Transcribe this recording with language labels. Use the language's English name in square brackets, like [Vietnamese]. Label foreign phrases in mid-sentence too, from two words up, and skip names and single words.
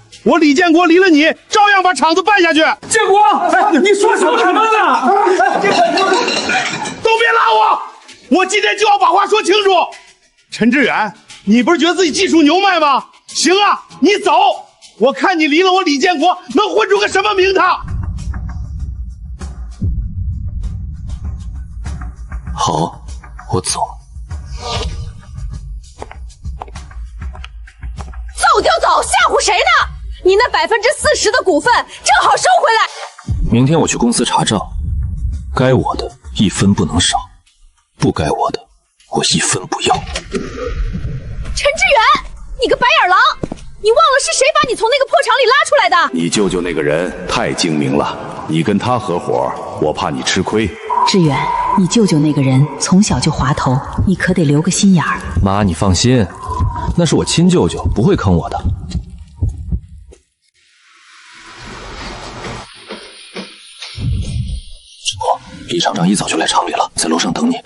[Chinese] 我李建國離了你，照樣把廠子辦下去。建國，你說什麼呢？都別拉我！我今天就要把话說清楚。陳志遠，你不是覺得自己技術牛邁嗎？行啊，你走，我看你離了我李建國能混出個什麼名堂。好，我走。走就走，吓唬誰呢？你那40%的股份正好收回来。明天我去公司查账，該我的1分不能少，不該我的我1分不要。陳志遠，你個白眼狼，你忘了是誰把你從那個破廠裡拉出來的？你舅舅那個人太精明了，你跟他合夥，我怕你吃虧。志遠，你舅舅那個人從小就滑頭，你可得留個心眼兒。媽，你放心，那是我親舅舅，不會坑我的。志国，李廠長一早就來廠裡了，在樓上等你。